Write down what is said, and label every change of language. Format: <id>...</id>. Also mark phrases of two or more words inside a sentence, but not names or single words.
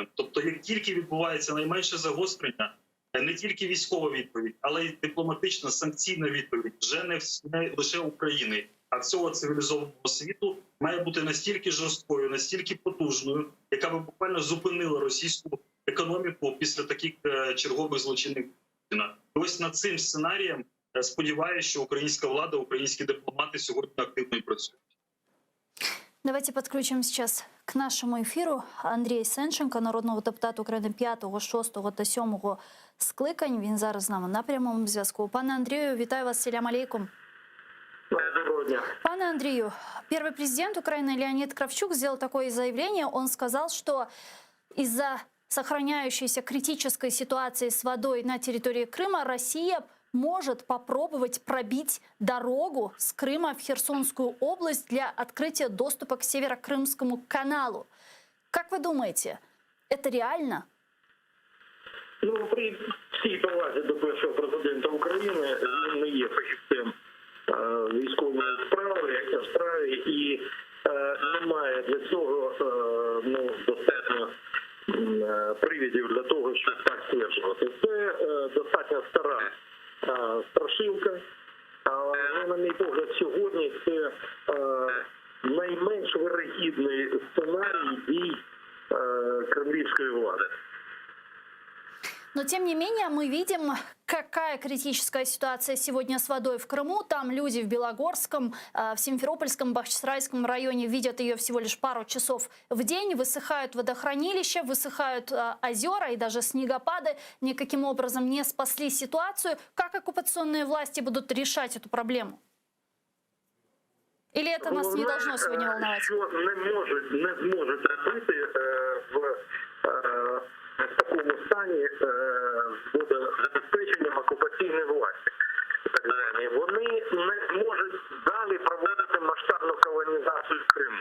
<uk>Тобто, як тільки відбувається найменше загострення, не тільки військова відповідь, але й дипломатична санкційна відповідь, вже не лише України, а всього цивілізованого світу має бути настільки жорсткою, настільки потужною, яка б буквально зупинила російську економіку після таких чергових злочинів Путіна. І ось над цим сценарієм сподіваюся, що українська влада, українські дипломати сьогодні активно працюють.</uk> <ru>Давайте подключим сейчас к нашему эфиру Андрія Сенченка,</ru> <uk>народного депутата України 5, 6 та 7 скликань. Він зараз з нами на прямому зв'язку. Пане Андрію, вітаю вас,</uk> <crh>селям алейкум.</crh> <uk>Доброго дня.</uk> <ru>Пане Андрею, первый президент Украины Леонид Кравчук сделал такое заявление. Он сказал, что из-за сохраняющейся критической ситуации с водой на территории Крыма Россия может попробовать пробить дорогу с Крыма в Херсонскую область для открытия доступа к Северокрымскому каналу. Как вы думаете, это реально?</ru> <uk>Ну, при всій повазі до першого президента України, він не є фахівцем військової справи і немає для цього достатньо привідів для того, щоб так стверджувати. Це достатньо стара страшилка, але, на мій погляд, сьогодні це найменш вирогідний сценарій дій кремлівської влади.</uk> <ru>Но, тем не менее, мы видим, какая критическая ситуация сегодня с водой в Крыму. Там люди в Белогорском, в Симферопольском, Бахчисарайском районе видят ее всего лишь пару часов в день. Высыхают водохранилища, высыхают озера и даже снегопады. Никаким образом не спасли ситуацию. Как оккупационные власти будут решать эту проблему? Или это нас не должно сегодня волновать?</ru> <uk>Що не зможуть робити в такому стані з водозабезпеченням окупаційної власті. Вони не зможуть далі проводити масштабну колонізацію в Криму.</uk>